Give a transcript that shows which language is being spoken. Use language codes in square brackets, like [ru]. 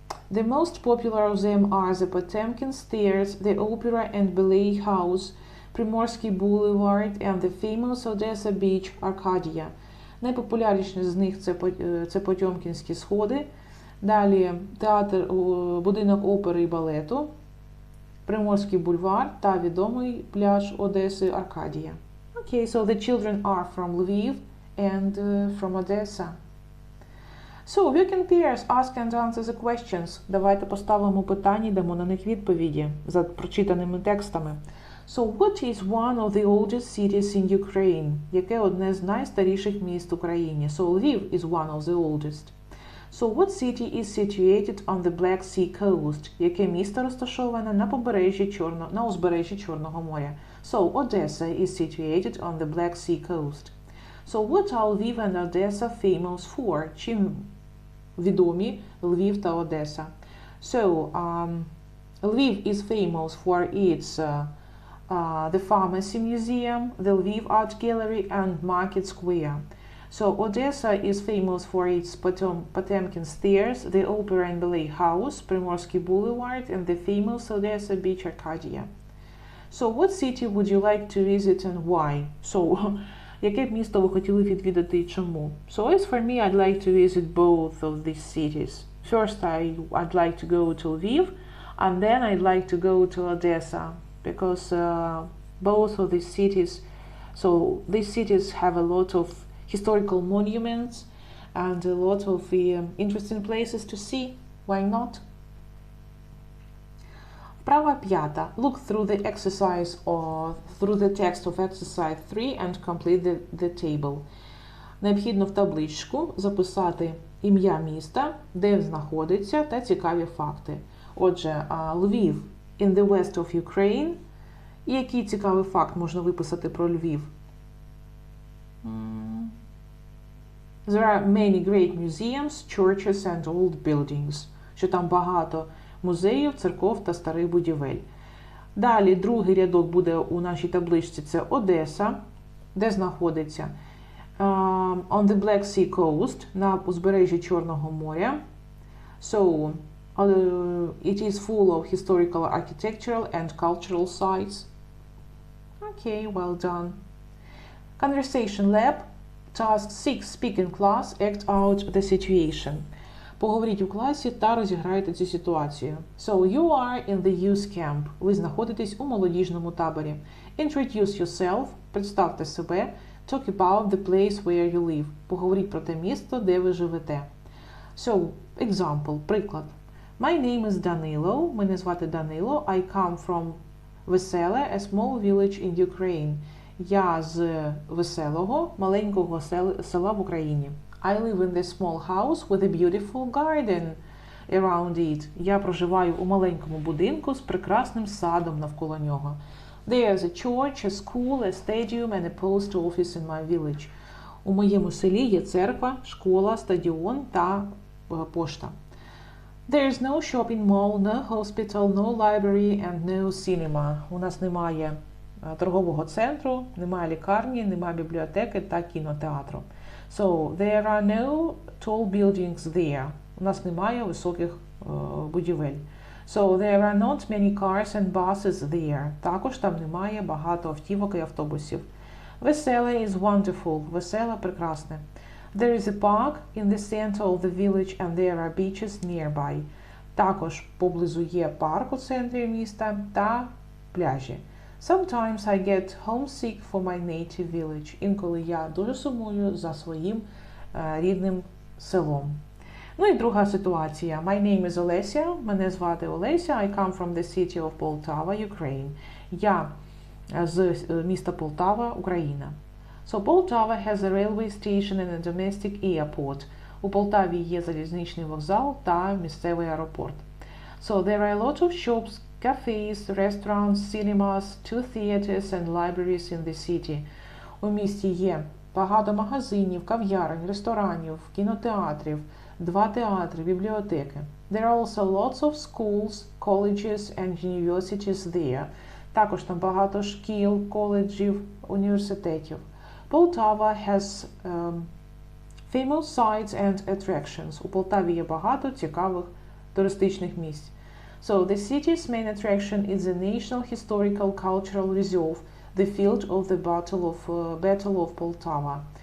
[en] The most popular of them are the Potemkin Stairs, the Opera and Ballet House, Приморський Boulevard and the famous Odessa Beach Arcadia. [uk] Найпопулярніші з них це Потьомкінські сходи, далі театр, будинок опери і балету, Приморський бульвар та відомий пляж Одеси Аркадія. [en] Okay, so the children are from Lviv and from Odessa. So, working pairs, ask and answer the questions. [uk] Давайте поставимо питання і дамо на них відповіді за прочитаними текстами. [en] So, what is one of the oldest cities in Ukraine? [uk] Яке одне з найстаріших міст в Україні? [en] So, Lviv is one of the oldest. So, what city is situated on the Black Sea coast? [uk] Яке місто розташоване на узбережжі Чорного моря? [en] So, Odessa is situated on the Black Sea coast. So, what are Lviv and Odessa famous for? [uk] Чим відомі Львів та Одеса? [en] So, Lviv is famous for its the Pharmacy Museum, the Lviv Art Gallery and Market Square. So, Odessa is famous for its Potemkin Stairs, the Opera and Ballet House, Primorsky Boulevard, and the famous Odessa Beach Arcadia. So, what city would you like to visit and why? [uk] So, яке б місто ви хотіли відвідати і чому? [en] So, as for me, I'd like to visit both of these cities. First, I'd like to go to Lviv, and then I'd like to go to Odessa, because both of these cities, so these cities have a lot of historical monuments and a lot of interesting places to see. Why not? [uk] Вправа 5. [en] Look through the exercise or through the text of exercise 3 and complete the table. [uk] Необхідно в табличку записати ім'я міста, де знаходиться, та цікаві факти. Отже, [en] Львів in the west of Ukraine. [uk] І який цікавий факт можна виписати про Львів? [en] There are many great museums, churches and old buildings. [uk] Що там багато музеїв, церков та старих будівель. Далі другий рядок буде у нашій табличці. Це Одеса, де знаходиться [en] on the Black Sea coast, [uk] на узбережжі Чорного моря. [en] So, it is full of historical, architectural and cultural sites. Okay, well done. Conversation lab. Task 6. Speak in class. Act out the situation. [uk] Поговоріть у класі та розіграйте цю ситуацію. [en] So, you are in the youth camp. [uk] Ви знаходитесь у молодіжному таборі. [en] Introduce yourself. [uk] Представте себе. [en] Talk about the place where you live. [uk] Поговоріть про те місто, де ви живете. [en] So, example, [uk] приклад. [en] My name is Danilo. [uk] Мене звати Данило. [en] I come from Веселе, a small village in Ukraine. [uk] Я з Веселого, маленького села в Україні. [en] I live in this small house with a beautiful garden around it. [uk] Я проживаю у маленькому будинку з прекрасним садом навколо нього. [en] There's a church, a school, a stadium and a post office in my village. [uk] У моєму селі є церква, школа, стадіон та пошта. [en] There is no shopping mall, no hospital, no library and no cinema. [uk] У нас немає торгового центру, немає лікарні, немає бібліотеки та кінотеатру. [en] So, there are no tall buildings there. [uk] У нас немає високих будівель. [en] So, there are not many cars and buses there. [uk] Також там немає багато автівок і автобусів. [en] Веселе is wonderful. [uk] Веселе – прекрасне. [en] There is a park in the center of the village and there are beaches nearby. [uk] Також поблизу є парк у центрі міста та пляжі. [en] Sometimes I get homesick for my native village. [uk] Інколи я дуже сумую за своїм рідним селом. Ну і друга ситуація. [en] My name is Олеся. [uk] Мене звати Олеся. [en] I come from the city of Poltava, Ukraine. [uk] Я з міста Полтава, Україна. [en] So Poltava has a railway station and a domestic airport. [uk] У Полтаві є залізничний вокзал та місцевий аеропорт. [en] So there are a lot of shops, cafes, restaurants, cinemas, 2 theaters and libraries in the city. [uk] У місті є багато магазинів, кав'ярень, ресторанів, кінотеатрів, 2 театри, бібліотеки. [en] There are also lots of schools, colleges and universities there. [uk] Також там багато шкіл, коледжів, університетів. [en] Poltava has famous sites and attractions. [uk] У Полтаві є багато цікавих туристичних місць. [en] So the city's main attraction is the National Historical Cultural Reserve, the field of the Battle of Poltava.